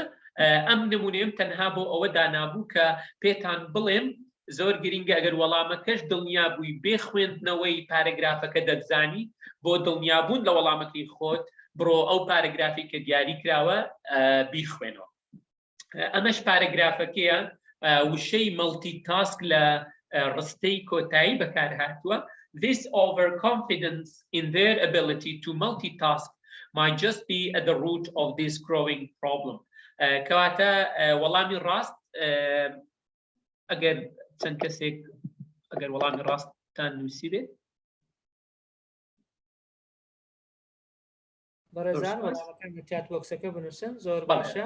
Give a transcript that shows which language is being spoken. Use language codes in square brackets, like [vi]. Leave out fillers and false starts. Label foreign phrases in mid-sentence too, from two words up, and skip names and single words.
[ckb] ئەم نمونەیەم تەنها بۆ ئەوە دانابوو کە پێتان بڵێم زۆر گرینگە ئەگەر وەڵامەکەش دڵنیا بووی بێ خوێندنەوەی پارەگرافەکە دەتزانی، بۆ دڵنیابوون لە وەڵامەکەی خۆت بڕۆ ئەو پارەگرافی کە دیاری کراوە بیخوێنەوە. ئەمەش پارەگرافەکەیە وشەی مەڵتیتاسک لە ڕستەی کۆتایی بەکارهاتووە. [en] This overconfidence in their ability to multitask might just be at the root of this growing problem. [ckb] کەواتە وەڵامی ڕاست ئەگەر چەند کەسێک ئەگەر وەڵامی ڕاستتان نووسی بێت بەڕێزان وەڵامەکان چات بۆکسەکە بنووسن. زۆر باشە.